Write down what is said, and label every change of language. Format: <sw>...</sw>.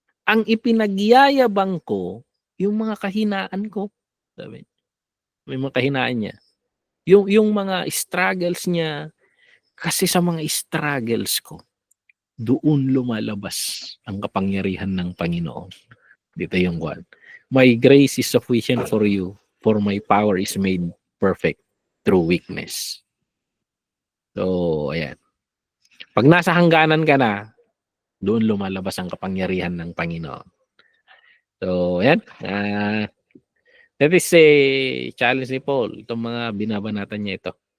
<tl>Ang ipinagyayabang ko, yung mga kahinaan ko. Sabi, may mga kahinaan niya. Yung mga struggles niya, kasi sa mga struggles ko, doon lumalabas ang kapangyarihan ng Panginoon.</tl> <en>Dito yung my grace is sufficient for you, for my power is made perfect through weakness.</en> <tl>So, ayan. Pag nasa hangganan ka na, doon lumalabas ang kapangyarihan ng Panginoon. So, ayan. That is a challenge ni Paul. Itong mga binabanatan niya ito.</tl>